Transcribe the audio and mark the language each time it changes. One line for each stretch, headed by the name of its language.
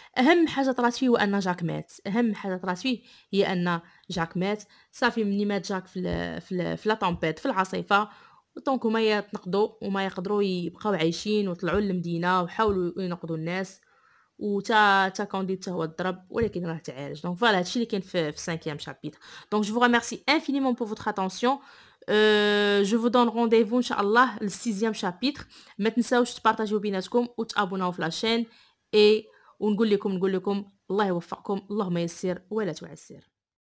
Arabic: اهم حاجه طرات فيه هو ان جاك مات. اهم حاجه طرات فيه هي ان جاك مات. صافي مني مات جاك في لا طومبيت في العاصفه دونك هما يتنقضوا وما يقدروا يبقاو عايشين وطلعوا للمدينه وحاولوا ينقذوا الناس تا كونديت هو الضرب ولكن راه تعالج. دونك فوالا هادشي اللي كاين في 5e chapitre.
French: Donc je vous remercie infiniment pour votre attention. Je vous donne rendez-vous inchallah le 6e chapitre.
Arabic: ما تنساوش تبارطاجيو بيناتكم وتابوناو في لاشين ونقول لكم الله يوفقكم اللهم يسر ولا تعسر.